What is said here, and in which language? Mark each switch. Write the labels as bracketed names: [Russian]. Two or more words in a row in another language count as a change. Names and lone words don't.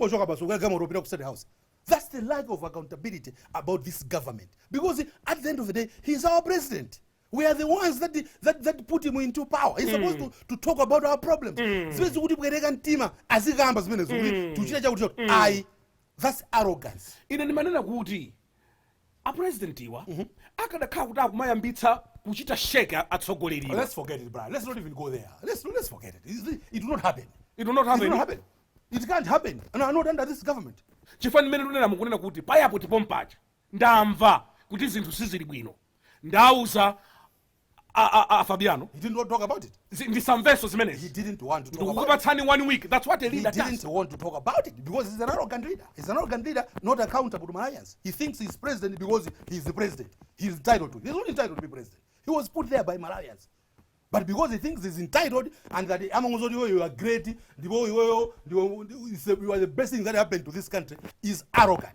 [English] That's the lack of accountability about this government. Because at the end of the day, he's our president. We are the ones that put him into power. He's supposed to talk about our problems. That's arrogance. [Nyanja] A president iwa akadakhala kuti akumayambitsa kuchita shake atsogoleri. [English] Let's forget it, Brian. Let's not even go there. Let's forget it. It will not happen. It will not happen. It will not happen. It can't happen. And not under this government. [Nyanja] Chifani mene tunena mukunena kuti payapo tipompacha ndamva kuti zinthu sizili bwino. Ndauza Fabiano. [English] He didn't want to talk about it. [Nyanja] Ndisamveso zimene. [English] He didn't want to talk about it. [Nyanja] Kukupatsani 1 week. [English] That's what a leader does. He didn't want to talk about it because he's an arrogant leader. He's an arrogant leader, not accountable to Malawians. He thinks he's president because he's the president. He's entitled to it. He's not entitled to be president. He was put there by Malawians. But because he thinks he's entitled and that among you are great, you are the best thing that happened to this country, is arrogant.